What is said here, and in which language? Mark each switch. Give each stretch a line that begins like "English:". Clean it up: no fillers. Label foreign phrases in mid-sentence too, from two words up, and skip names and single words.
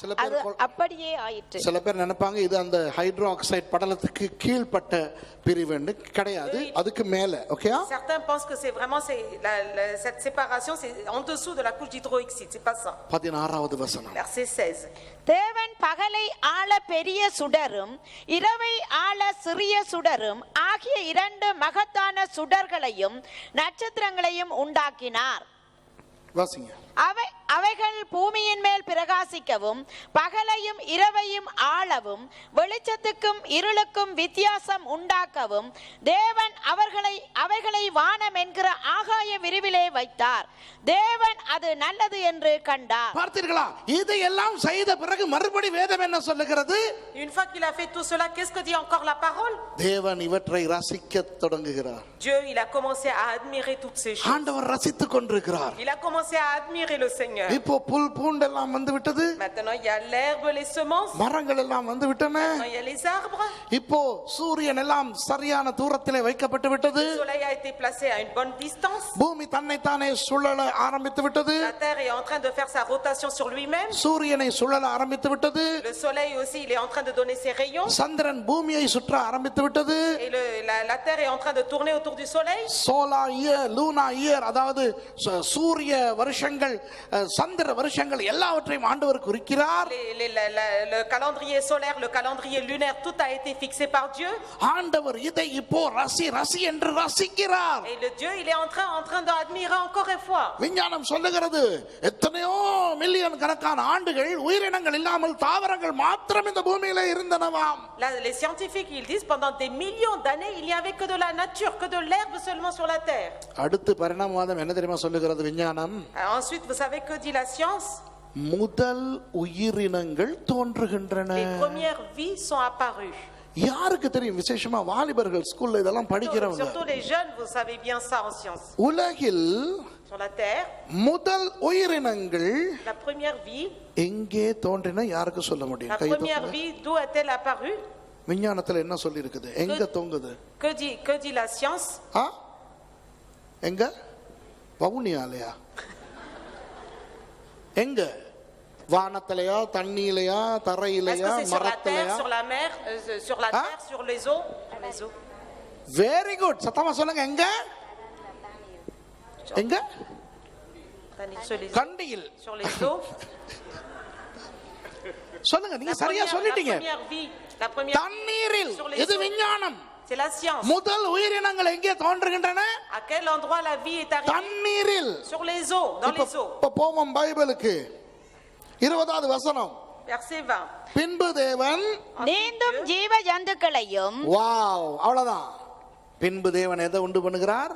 Tamil: அது அப்படியே ஆயிற்று. சில பேர் நினைப்பாங்க இது அந்த
English: hydro oxide
Tamil: படலத்துக்கு கீழ்ப்பட்ட பிரிவுன்னு. கிடையாது, அதுக்கு மேல. ஓகே.
French: Certains pensent que c'est vraiment cette séparation c'est en dessous de la couche d'hydroxyde, c'est pas ça.
Tamil: 16வது வசனம்.
French: Verset 16.
Tamil: தேவன் பகல் பகலை ஆள பெரிய சுடரும் இரவை ஆள சிறிய சுடரும் ஆகிய இரண்டு மகத்தான சுடர்களையும் நட்சத்திரங்களையும் உண்டாக்கினார். வாசிங்க. அவைகள் பூமியின் மேல் பிரகாசிக்கவும் பகலையும் இரவையும் ஆளவும் வெளிச்சத்துக்கும் இருளுக்கும் வித்தியாசம் உண்டாக்கவும் தேவன் அவைகளை வானம் என்கிற ஆகாய விரிவிலே வைத்தார். தேவன் அது நல்லது என்று கண்டார். பார்த்தீர்களா? இதையெல்லாம் செய்த பிறகு மறுபடி வேதம் என்ன சொல்லுகிறது?
French: Une fois qu'il a fait tout cela, qu'est-ce que dit encore la parole?
Tamil: தேவன் இவற்றை ரசிக்கத் தொடங்குகிறார்.
French: Dieu, il a commencé à admirer toutes ces choses.
Tamil: ஆண்டவர் ரசித்துக் கொண்டிருக்கிறார்.
French: Il a commencé à admirer le Seigneur.
Tamil: இப்போ புல் பூண்டெல்லாம் வந்து விட்டது.
French: Maintenant il y a l'herbe, les semences.
Tamil: மரங்கள் எல்லாம் வந்து விட்டன.
French: Maintenant il y a les arbres.
Tamil: இப்போ சூரியன் எல்லாம் சரியான தூரத்திலே வைக்கப்பட்டு விட்டது.
French: Le soleil a été placé à une bonne distance.
Tamil: பூமி தன்னைத்தானே சுழல ஆரம்பித்து விட்டது.
French: La terre est en train de faire sa rotation sur lui-même.
Tamil: சூரியனை சுழல ஆரம்பித்து விட்டது.
French: Le soleil aussi, il est en train de donner ses rayons.
Tamil: சந்திரன் பூமியை சுற்ற ஆரம்பித்து விட்டது.
French: Et la terre est en train de tourner autour du soleil.
English: solar year, lunar year,
Tamil: அதாவது சூரிய வருஷங்கள் சந்திர வருஷங்கள் எல்லாவற்றையும் ஆண்டவர் குறிக்கிறார்.
French: Le calendrier solaire, le calendrier lunaire, tout a été fixé par Dieu.
Tamil: ஆண்டவர் இதை இப்போ ரசி என்று ரசிக்கிறார்.
French: Et le Dieu, il est en train d'admirer encore une fois.
Tamil: விஞ்ஞானம் சொல்லுகிறது எத்தனையோ மில்லியன் கணக்கான ஆண்டுகள் உயிரினங்கள் இல்லாமல் தாவரங்கள் மாத்திரம் இந்த பூமியில இருந்தனவாம்.
French: Les scientifiques, ils disent pendant des millions d'années, il n'y avait que de la nature, que de l'herbe seulement sur la terre.
Tamil: அடுத்து பரிணாமவாதம் என்ன தெரியுமா சொல்லுகிறது விஞ்ஞானம்?
French: Ensuite, vous savez que dit la science?
Tamil: முதல் உயிரினங்கள் தோன்றுகின்றன.
French: Les premières vies sont apparues.
Tamil: யாருக்கு தெரியும்? விசேஷமா வாலிபர்கள் ஸ்கூல்ல இதெல்லாம் படிக்கிறவங்க.
French: Surtout les jeunes, vous savez bien ça en science.
Tamil: உலகில்
French: Sur la terre,
Tamil: முதல் உயிரினங்கள்
French: la première vie,
Tamil: எங்கே தோன்றின யாருக்கு சொல்ல முடியும்?
French: la première vie, d'où est-elle apparue?
Tamil: விஞ்ஞானத்துல என்ன சொல்லி இருக்குது? எங்க தொங்குது?
French: Que dit la science?
Tamil: எங்க? வவுனியாலையா? எங்க? வானத்திலையா, தண்ணியிலையா, தரையிலையா, மரத்திலையா?
French: Sur la mer, sur la terre, sur les eaux? Les eaux.
English: very good.
Tamil: சத்தமா சொல்லுங்க. எங்க? எங்க? கண்டியில்.
French: Sur les eaux.
Tamil: சொல்லுங்க. நீங்க சரியா சொல்லிட்டீங்க.
French: La première
Tamil: தண்ணீரில். இது விஞ்ஞானம்.
French: C'est la science.
Tamil: முதல் உயிரினங்கள் எங்கே தோன்றுகின்றன?
French: À quel endroit la vie est arrivée?
Tamil: தண்ணீரில்.
French: Sur les eaux, dans les eaux.
Tamil: இப்ப போவோம் பைபிளுக்கு. 20வது வசனம்.
French: Verset 20.
Tamil: பின்பு தேவன் நீந்தும் ஜீவ ஜந்துக்களையும். வாவ், அவ்வளவுதான். பின்பு தேவன் எதை உண்டு பண்ணுகிறார்?